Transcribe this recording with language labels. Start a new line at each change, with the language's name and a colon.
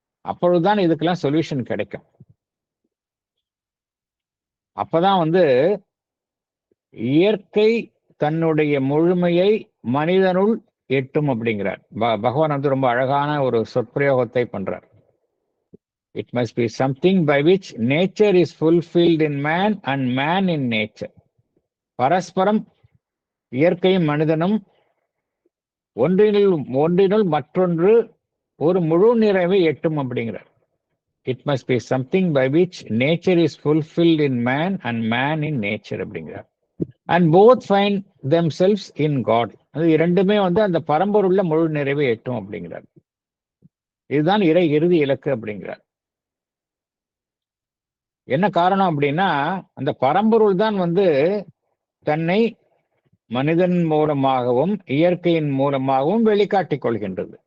Tamil: அப்பொழுதுதான் இதுக்கெல்லாம் சொல்யூஷன் கிடைக்கும். அப்பதான் இயற்கை தன்னுடைய முழுமையை மனிதனுள் எட்டும் அப்படிங்கிறார். பகவான் ரொம்ப அழகான ஒரு சொற்பிரயோகத்தை பண்றார்.
English: It must be something by which nature is fulfilled in man and man in nature.
Tamil: பரஸ்பரம் இயற்கையும் மனிதனும் ஒன்றினுள் மற்றொன்று ஒரு முழு நிறைவை எட்டும் அப்படிங்கிறார்.
English: It must be something by which nature is fulfilled in man and man in nature
Tamil: அப்படிங்கிறார்.
English: And both find themselves in God.
Tamil: அது இரண்டுமே அந்த பரம்பொருள்ல முழு நிறைவை எட்டும் அப்படிங்கிறார். இதுதான் இறுதி இலக்கு அப்படிங்கிறார். என்ன காரணம் அப்படின்னா, அந்த பரம்பொருள் தான் தன்னை மனிதன் மூலமாகவும் இயற்கையின் மூலமாகவும் வெளிக்காட்டிக் கொள்கின்றது.